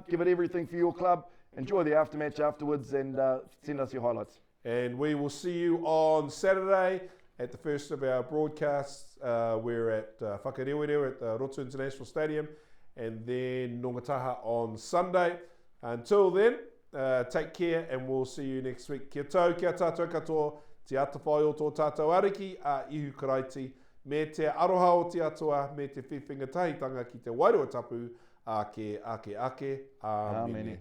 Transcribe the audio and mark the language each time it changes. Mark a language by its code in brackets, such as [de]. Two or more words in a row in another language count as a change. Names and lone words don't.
[en] Give it everything for your club. Enjoy the aftermatch afterwards and send us your highlights. And we will see you on Saturday at the first of our broadcasts. We're at Whakarewere at the Roto International Stadium, and then Nongataha on Sunday. Until then, take care, and we'll see you next week. [mi] Kia tau, kia tātou katoa, te atawhai o tō tātou ariki, a ihu karaiti, me te aroha o te atua, me te whiwhinga tahitanga ki te wairua tapu, ake, amene.